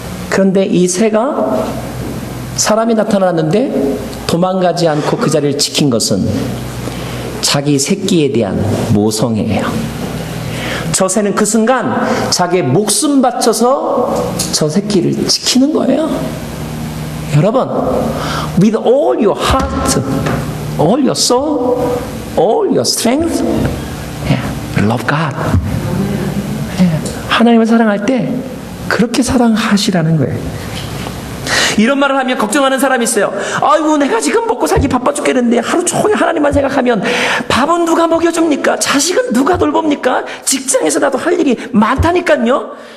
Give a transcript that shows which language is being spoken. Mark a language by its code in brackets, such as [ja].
[ko] 그런데 이 새가 사람이 나타났는데 도망가지 않고 그 자리를 지킨 것은 자기 새끼에 대한 모성애예요. 저 새는 그 순간 자기의 목숨 바쳐서 저 새끼를 지키는 거예요. [en] 여러분, with all your heart, all your soul, all your strength, love God. [ko] 하나님을 사랑할 때 그렇게 사랑하시라는 거예요. 이런 말을 하면 걱정하는 사람이 있어요. 아이고, 내가 지금 먹고 살기 바빠 죽겠는데 하루 종일 하나님만 생각하면 밥은 누가 먹여줍니까? 자식은 누가 돌봅니까? 직장에서 나도 할 일이 많다니까요.